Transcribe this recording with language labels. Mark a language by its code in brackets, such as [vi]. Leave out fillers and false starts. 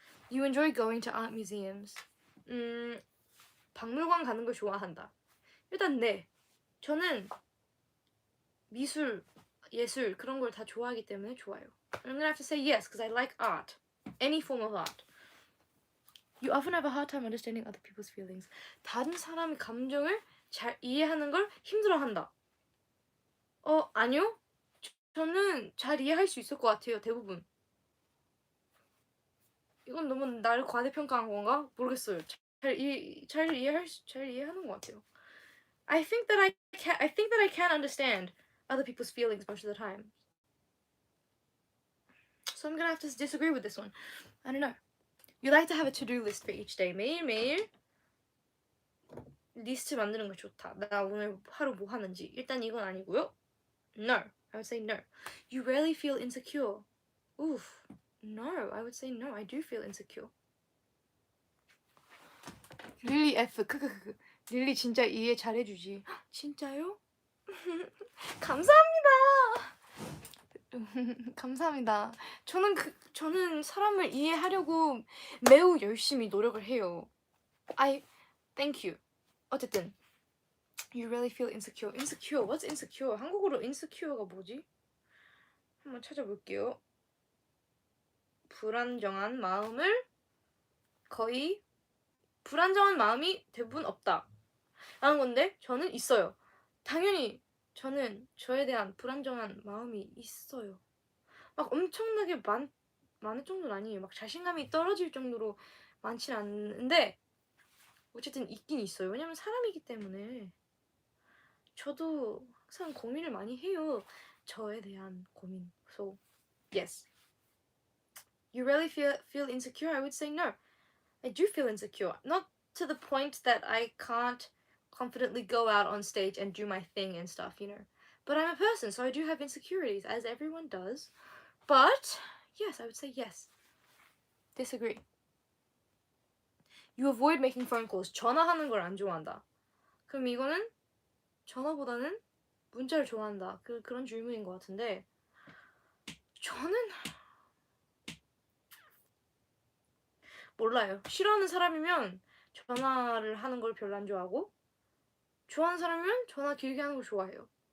[en] You enjoy going to art museums. [ko] 박물관 가는 걸 좋아한다. 일단 네. 저는 미술, 예술 그런 걸 다 좋아하기 때문에 좋아요. [en] I'm gonna have to say yes because I like art. Any form of art. You often have a hard time understanding other people's feelings. [ko] 다른 사람의 감정을 잘 이해하는 걸 힘들어한다. 아니요. 저는 잘 이해할 수 있을 것 같아요. 대부분. 이건 너무 나를 과대평가한 건가? 모르겠어요. 잘 이해하는 것 같아요. [en] I think that I can understand other people's feelings most of the time. So I'm gonna have to disagree with this one. I don't know. You like to have a to-do list for each day. [ko] 매일매일 리스트 만드는 거 좋다. 나 오늘 하루 뭐 하는지. 일단 이건 아니고요. [en] No. I would say no. You rarely feel insecure. Oof. No. I would say no. I do feel insecure. [ko] 릴리 F. 릴리 진짜 이해 잘해주지. 진짜요? 감사합니다. 감사합니다. 저는 사람을 이해하려고 매우 열심히 노력을 해요. [en] Thank you. [ko] 어쨌든 [en] You really feel insecure. Insecure. What's insecure? [ko] 한국어로 insecure가 뭐지? 한번 찾아볼게요. 불안정한 마음을 거의 불안정한 마음이 대부분 없다 라는 건데 저는 있어요. 당연히 저는 저에 대한 불안정한 마음이 있어요. 막 엄청나게 많을 정도는 아니에요. 막 자신감이 떨어질 정도로 많진 않은데 어쨌든 있긴 있어요. 왜냐면 사람이기 때문에. 저도 항상 고민을 많이 해요. 저에 대한 고민. [en] So, yes. You really feel insecure? I would say no. I do feel insecure. Not to the point that I can't confidently go out on stage and do my thing and stuff, you know. But I'm a person, so I do have insecurities, as everyone does. But, yes, I would say yes. Disagree. You avoid making phone calls. [ko] 전화하는 걸 안 좋아한다. 그럼 이거는 전화보다는 문자를 좋아한다. 그런 질문인 것 같은데 저는 몰라요. 싫어하는 사람이면 전화를 하는 걸 별로 안 좋아하고 좋아하는 사람이면 전화 길게 하는 걸 좋아해요.